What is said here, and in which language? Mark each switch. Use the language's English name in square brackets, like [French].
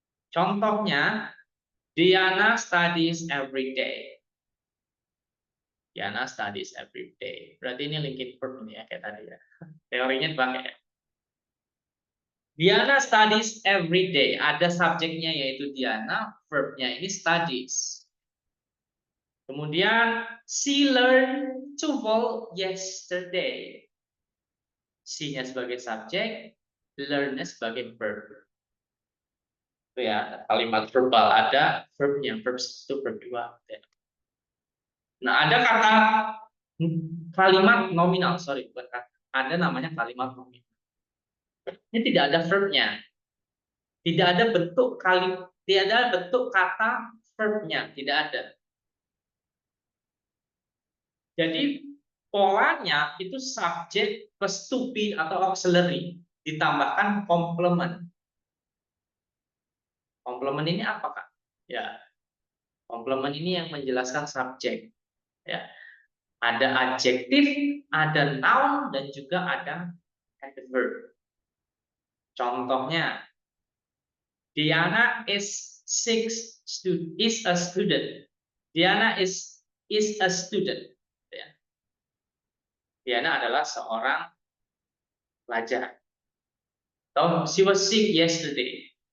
[Indonesian] Contohnya, [English] Diana studies every day. Diana studies every day. [Indonesian] Berarti ini linking verb ini ya kayak tadi ya. Teorinya dipakai ya. [English] Diana studies every day. [Indonesian] Ada subjeknya yaitu Diana, verbnya ini studies. Kemudian [English] she learned to walk yesterday. [Indonesian] She-nya sebagai subjek, learn-nya sebagai verb. Itu ya, kalimat verbal ada verbnya, verb 1, verb 2. Nah, ada kata kalimat nominal, sorry, bukan kata. Ada namanya kalimat nominal. Ini tidak ada verbnya. Tidak ada bentuk tidak ada bentuk kata verbnya, tidak ada. Jadi polanya itu subjek plus to be atau auxiliary ditambahkan complement. Complement ini apa, Kak? Ya, complement ini yang menjelaskan subjek. Ya, ada adjektif, ada noun, dan juga ada adverb. Contohnya, [English] Diana is a student. Diana is a student. Ya. [Indonesian] Diana adalah seorang pelajar. Atau [English] she was sick yesterday.